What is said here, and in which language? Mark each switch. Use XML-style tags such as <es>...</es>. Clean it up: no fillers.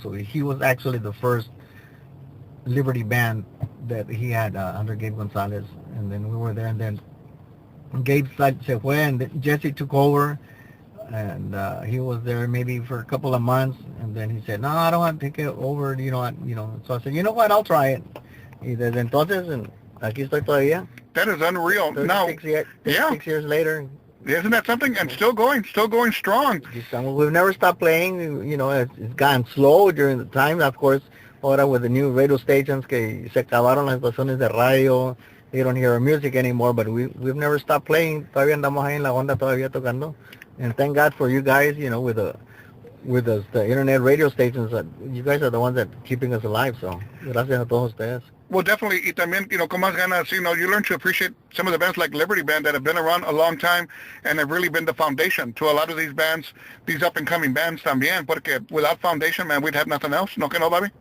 <en>So he was actually the first Liberty Band that he had under Gabe Gonzalez. And then we were there, and then Gabe</en> <es>se fue,</es> <en>and Jesse took over. And he was there maybe for a couple of months, and then he said, no, I don't want to take it over, So I said, you know what, I'll try it.</en> <es>Y desde entonces, aquí estoy todavía.</es> <en>That is unreal. 36 years later. Isn't that something? And still going strong. We've never stopped playing. It's gotten slow during the time. Of course, ahora with the new radio stations</en> <es>que se acabaron las estaciones de radio,</es> <en>you don't hear our music anymore, but we've never stopped playing.</en> <es>Todavía andamos ahí en la onda, todavía tocando.</es> <en>And thank God for you guys, with the internet radio stations, that you guys are the ones that are keeping us alive.</en> <es>So, gracias a todos ustedes.</es> <en>Well, definitely,</en> <es>y también, con más ganas,</es> <en>you learn to appreciate some of the bands like Liberty Band that have been around a long time and have really been the foundation to a lot of these bands, these up-and-coming bands también, porque without foundation, man, we'd have nothing else,</en> <es>¿no que no,</es> <en>Bobby?</en>